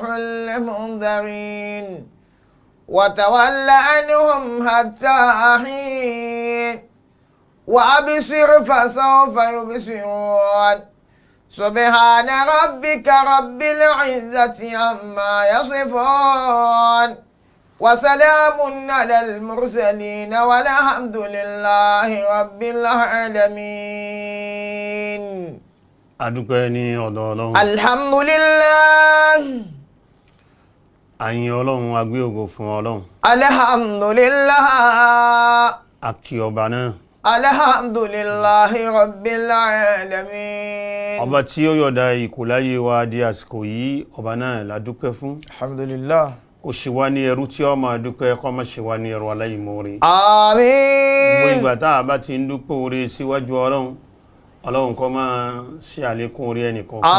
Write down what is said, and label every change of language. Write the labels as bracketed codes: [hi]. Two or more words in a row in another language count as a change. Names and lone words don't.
[ar] المنذرين وتول عنهم حتى حين وأبصر فسوف يبصرون سبحان ربك رب العزة عما يصفون وسلام على المرسلين والحمد لله رب العالمين. [yo] adúpẹ́ ní ọ̀dọ̀ Ọlọ́run. alhamdulillah. àyìn Ọlọ́run a gbé ògo fún Ọlọ́run. alhamdulillah. a kí ọba náà. [ar] الحمد لله رب العالمين. [yo] ọba tí ó yọ̀dá ìkòláyé wa di àsìkò yìí ọba náà la dúpẹ́ fún. alhamdulillah. kò ṣe wá ní ẹrú tí ó máa dúpẹ́ kó má ṣe wá ní ẹrú aláìmoore. àmín. gbogbo ìgbà tá a bá ti ń dúpẹ́ oore síwájú Ọlọ́run kó máa ṣe àlékún oore ẹnìkan kan wa.